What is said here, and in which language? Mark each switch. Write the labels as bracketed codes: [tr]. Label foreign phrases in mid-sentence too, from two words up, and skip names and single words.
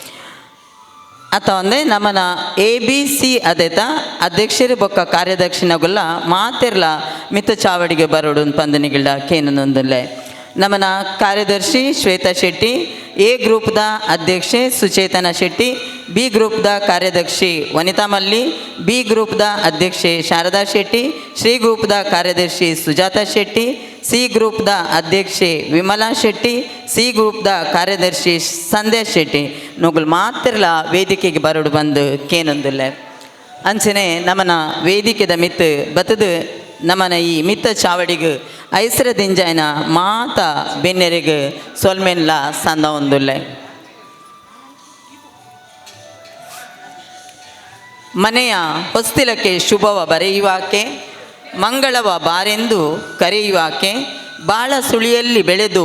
[tcy] ಅಥವಾ ಅಂದರೆ ನಮ್ಮನ ABC ಅದೇತ ಅಧ್ಯಕ್ಷರು ಬೊಕ್ಕ ಕಾರ್ಯದರ್ಶಿನಗುಲ್ಲ ಮಾತೆರ್ಲ ಮಿತ್ತ ಚಾವಡಿಗೆ ಬರೋಡು ಪಂದು ನಿಗಳ್ಡ ಕೇನೊಂದುಲ್ಲೆ ನಮ್ಮನ ಕಾರ್ಯದರ್ಶಿ ಶ್ವೇತಾ ಶೆಟ್ಟಿ ಎ ಗ್ರೂಪ್ದ ಅಧ್ಯಕ್ಷೆ ಸುಚೇತನ ಶೆಟ್ಟಿ ಬಿ ಗ್ರೂಪ್ದ ಕಾರ್ಯದರ್ಶಿ ವನಿತಾ ಮಲ್ಲಿ ಬಿ ಗ್ರೂಪ್ದ ಅಧ್ಯಕ್ಷೆ ಶಾರದಾ ಶೆಟ್ಟಿ ಶ್ರೀ ಗ್ರೂಪ್ದ ಕಾರ್ಯದರ್ಶಿ ಸುಜಾತಾ ಶೆಟ್ಟಿ ಸಿ ಗ್ರೂಪ್ದ ಅಧ್ಯಕ್ಷೆ ವಿಮಲಾ ಶೆಟ್ಟಿ ಸಿ ಗ್ರೂಪ್ದ ಕಾರ್ಯದರ್ಶಿ ಸಂಧ್ಯಾ ಶೆಟ್ಟಿ ನೋಗಲ್ ಮಾತ್ರಲ ವೇದಿಕೆಗೆ ಬರೋಡು ಬಂದು ಕೇನೊಂದಿಲ್ಲ ಅಂಚನೆ ನಮ್ಮನ ವೇದಿಕೆದ ಮಿತ್ತು ಬತ್ತದು ನಮ್ಮನ ಈ ಮಿತ್ತ ಚಾವಡಿಗೆ ಐಸರ ದಿಂಜಾಯನ ಮಾತ ಬೆನ್ನೆರಿಗೆ ಸೊಲ್ಮೆನ್ಲ ಸಂದ ಒಂದುಲ್ಲೆ [kn] ಮನೆಯ ಹೊಸ್ತಿಲಕ್ಕೆ ಶುಭವ ಬರೆಯುವಾಕೆ ಮಂಗಳವ ಬಾರೆಂದು ಕರೆಯುವಾಕೆ ಬಾಳ ಸುಳಿಯಲ್ಲಿ ಬೆಳೆದು